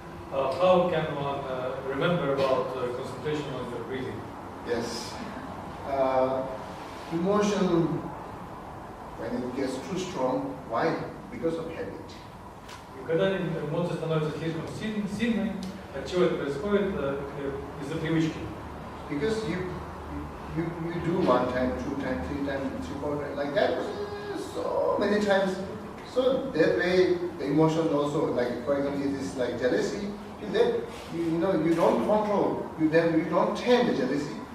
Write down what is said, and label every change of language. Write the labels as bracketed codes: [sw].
[en] How can one remember about concentration on your breathing? Yes. Emotion, when it gets too strong, why? Because of habit. [ru] И когда эмоция становится слишком сильной, от чего это происходит? Из-за привычки. [en] Because you do 1 time, 2 times, 3 times, 4 times, like that, so many times. So that way, the emotion also, like for example, it is like jealousy. You don't control. You don't tame the jealousy.